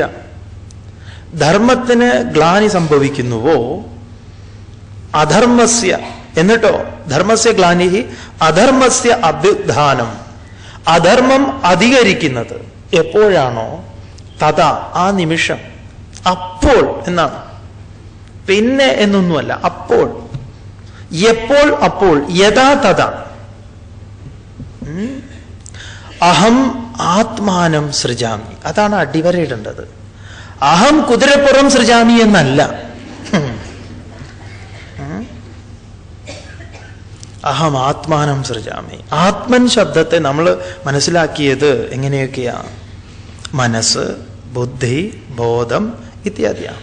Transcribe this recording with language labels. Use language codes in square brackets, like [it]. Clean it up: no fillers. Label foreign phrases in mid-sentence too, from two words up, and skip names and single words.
[ml] ധർമ്മത്തിന് ഗ്ലാനി സംഭവിക്കുന്നുവോ അധർമ്മസ്യ, എന്നിട്ടോ [sa] ധർമ്മസ്യ ഗ്ലാനി അധർമ്മസ്യ അഭ്യുത്ഥാനം, [ml] അധർമ്മം അധികരിക്കുന്നത് എപ്പോഴാണോ തഥാ, ആ നിമിഷം, അപ്പോൾ എന്നാണ്, പിന്നെ എന്നൊന്നുമല്ല, അപ്പോൾ. എപ്പോൾ? അപ്പോൾ. [sa] യഥാ തഥാ. അഹം ആത്മാനം സൃജാമി, [ml] അതാണ് അടിവരയിടേണ്ടത്. അഹം കുതിരപ്പുറം സൃജാമി എന്നല്ല. [sa] അഹം ആത്മാനം സൃജാമി. [ml] ആത്മൻ ശബ്ദത്തെ നമ്മൾ മനസ്സിലാക്കിയത് എങ്ങനെയൊക്കെയാ? മനസ്സ്, ബുദ്ധി, ബോധം ഇത്യാദിയാണ്.